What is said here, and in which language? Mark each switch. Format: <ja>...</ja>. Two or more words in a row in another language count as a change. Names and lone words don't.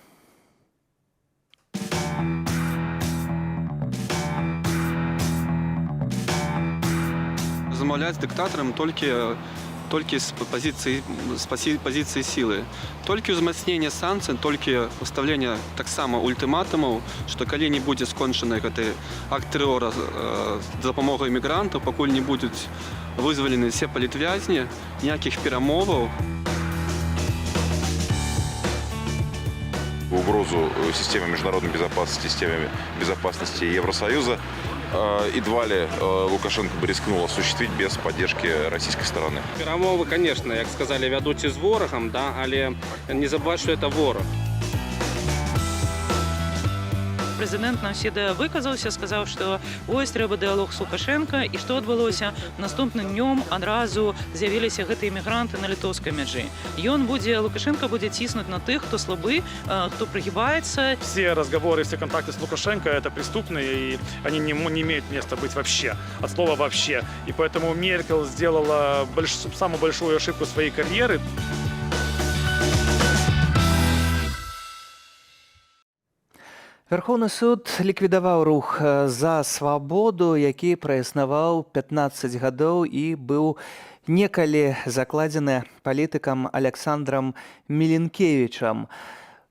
<be>Замаўляць дыктатарам толькі з пазіцыі сілы. Толькі ўзмацненне санкцый, толькі пастаўленне таксама ультыматумаў, што калі не будзе скончаны гэты акт тэрора з дапамогай мігрантаў, пакуль не будуць вызвалены все палітвязні, ніякіх перамоваў.</be> <ru>Угрозу системе международной безопасности, системе безопасности Евросоюза едва ли Лукашенко бы рискнул осуществить без поддержки российской стороны.</ru> <be>Перамовы, конечно, як сказали, вядуць з ворагам, да, але</be> <ru>не забывать, что это</ru> <be>ворог. Прэзідэнт Наўседа выказаўся, сказаў, што вось трэба дыялог з Лукашэнка, і што адбылося? Наступным днём адразу з'явіліся гэтыя мігранты на літоўскай мяжы. Лукашенко будзе ціснуць на тых, хто слабы, хто пригибается.</be> <ru>Все разговоры, все контакты с Лукашенко это преступные, и они не имеют места быть вообще, от слова вообще. И поэтому Меркель сделала самую большую ошибку своей карьеры.</ru> <be>Верховны суд ліквідаваў рух за свабоду, які праіснаваў 15 гадоў і быў некалі закладзены палітыкам Александрам Міленкевічам.</be>